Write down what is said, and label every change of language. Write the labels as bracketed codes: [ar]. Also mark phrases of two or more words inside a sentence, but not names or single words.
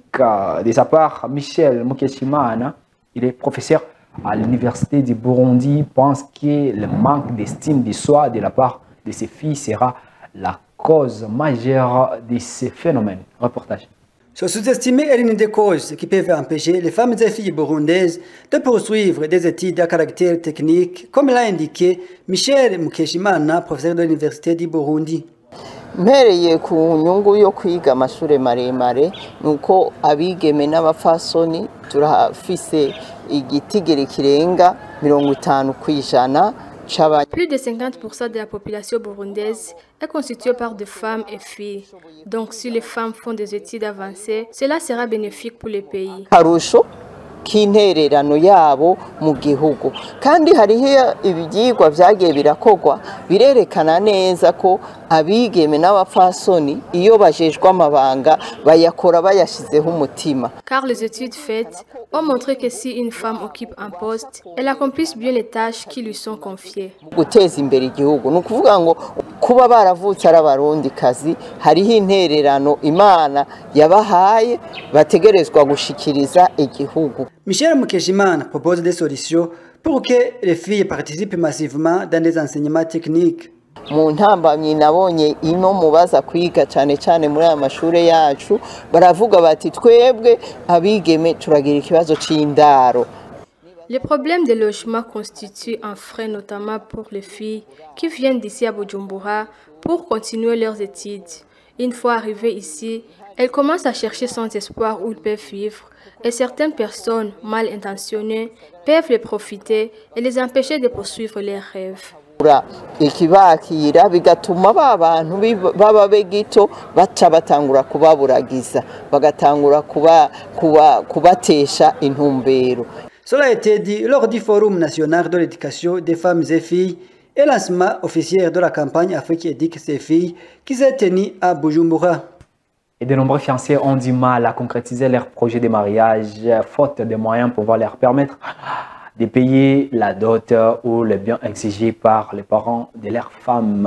[fr] De sa part, Michel Mukeshimana, il est professeur à l'Université du Burundi, pense que le manque d'estime de soi de la part de ses filles sera la cause majeure de ces phénomènes. Reportage. Se sous-estimer est l'une des causes qui peuvent empêcher les femmes et filles burundaises de poursuivre des études à caractère technique, comme l'a indiqué Michel Mukeshimana, professeur de l'Université du Burundi. [rn] Mpereye ku nyungu yo kwiga amashure maremare nuko abigeme n'abafasoni turafise igitigiri kirenga 50% [fr] Plus de 50% de la population burundaise est constituée par des femmes et filles. Donc si les femmes font des études avancées, cela sera bénéfique pour le pays. [rn] K'intererano yabo mu gihugu kandi hariho ibyigwa byagiye birakogwa birerekana neza ko abigeme n'abapfasoni iyo bajejwe amabanga bayakora bayashizeho umutima. [fr] Car les études faites ont montré que si une femme occupe un poste, elle accomplisse bien les tâches qui lui sont confiées. [rn] Guteza imbere igihugu no kuvuga ngo kuba baravutse ari abarundikazi hariho intererano Imana yabahaye bategerezwa gushikiriza igihugu. [fr] Michel Mukeshimana propose des solutions pour que les filles participent massivement dans les enseignements techniques. [rn] Mu ntambamyi nabonye ino mubaza kwiga cyane cyane muri aya mashuri yacu baravuga bati twebwe abigeme turagira ikibazo c'indaro. [fr] Les problèmes de logement constituent un frein notamment pour les filles qui viennent d'ici à Bujumbura pour continuer leurs études. Une fois arrivées ici, elles commencent à chercher sans espoir où elles peuvent vivre et certaines personnes mal intentionnées peuvent les profiter et les empêcher de poursuivre leurs rêves. Ikibakira bigatuma babantu baba begito baca batangura kubaburagiza bagatangura kubatesha intumbero. Cela a été dit lors du Forum national de l'éducation des femmes et filles et lancement officiel de la campagne Afrique éduque ses filles qui s'est tenue à Bujumbura. Et de nombreux fiancés ont du mal à concrétiser leur projet de mariage, faute de moyens pour leur permettre de payer la dot ou les biens exigés par les parents de leurs femmes.